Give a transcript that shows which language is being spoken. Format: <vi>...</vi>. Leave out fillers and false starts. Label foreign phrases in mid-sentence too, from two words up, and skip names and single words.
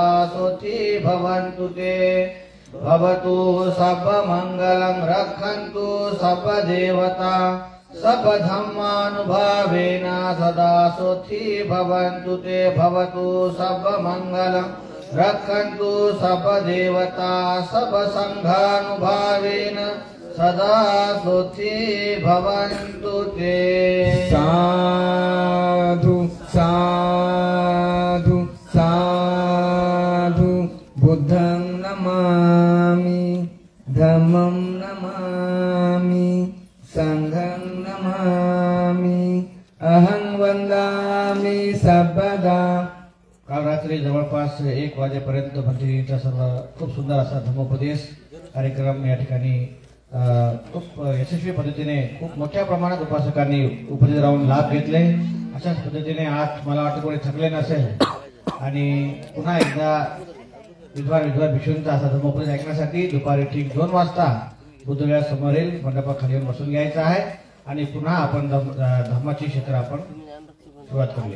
<pi>सुखी भवन्तु ते भवतु सर्वमङ्गलं रक्षन्तु सर्वदेवता सर्वधर्मानुभावेन सदा सुखी भवन्तु ते भवतु सर्वमङ्गलं रक्षन्तु सर्वदेवता सर्वसङ्घानुभावेन सदा सुखी भवन्तु ते। साधु साधु साधु बुद्धं नमामि धम्मं नमामि संघं नमामि अहं वंदामि सर्वदा।</pi> <mr>काल रात्री जवळपास 1 वाजेपर्यंत भक्तीचा सर्व खूप सुंदर असा धर्मोपदेश कार्यक्रम या ठिकाणी खूप यशस्वी पद्धतीने खूप मोठ्या प्रमाणात उपासकांनी उपस्थित राहून लाभ घेतले। अशाच पद्धतीने आज मला वाटतं कोणी थकले नसेल आणि पुन्हा एकदा विद्वान भिक्षूंचा असा धर्मोपदेश ऐकण्यासाठी दुपारी ठीक 2 वाजता बुद्धविहार समोरील मंडपाखाली येऊन बसून घ्यायचं आहे आणि पुन्हा आपण धर्माची क्षेत्र आपण सुरुवात करूया।</mr>